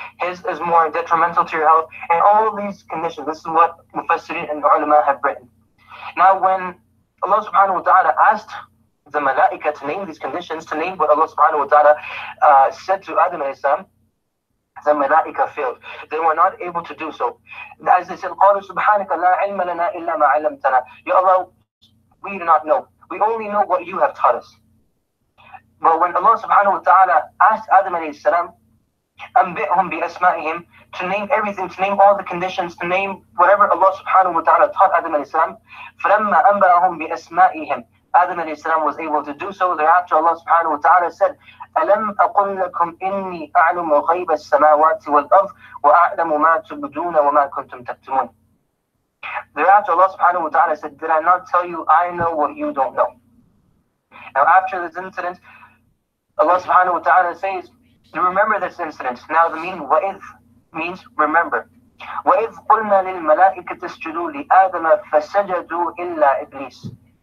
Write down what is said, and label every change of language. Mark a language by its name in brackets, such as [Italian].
[English] His is more detrimental to your health. And all of these conditions, this is what Mufassirin and ulama have written. Now, when Allah subhanahu wa ta'ala asked the malaika to name these conditions, to name what Allah subhanahu wa ta'ala said to Adam alayhi salam, the malaika failed. They were not able to do so. As they said, [Arabic] قَالُوا سُبْحَانَكَ لَا عِلْمَ لَنَا إِلَّا مَا عَلَّمْتَنَا. [English] Ya Allah, we do not know. We only know what you have taught us. But when Allah subhanahu wa ta'ala asked Adam alayhi salam, [Arabic] أَنْبِئْهُمْ بِأَسْمَائِهِمْ, [English] to name everything, to name all the conditions, to name whatever Allah subhanahu wa ta'ala taught Adam alayhi salam, [Arabic] فَلَمَّا أَنْبَأَهُمْ بِأَسْمَائِهِمْ, [English] Adam alayhi salam was able to do so. Thereafter Allah subhanahu wa ta'ala said, [Arabic] أَلَمْ أَقُلْ لَكُمْ إِنِّي أَعْلَمُ غَيْبَ السَّمَاوَاتِ وَالْأَرْضِ وَأَعْلَمُ مَا تُبْدُونَ وَمَا كُنْتُمْ تَكْتُمُونَ. [English] Thereafter Allah subhanahu wa ta'ala said, did I not tell you I know what you don't know? Now after this incident, Allah subhanahu wa ta'ala says, remember this incident. Now the meaning وَإِذْ means remember. [Arabic] وَإِذْ قُلْنَا لِلْمَلَائِكَةِ اسْجُدُوا لِآدَمَ فَسَجَدُوا إِلَّا إِبْلِيسَ.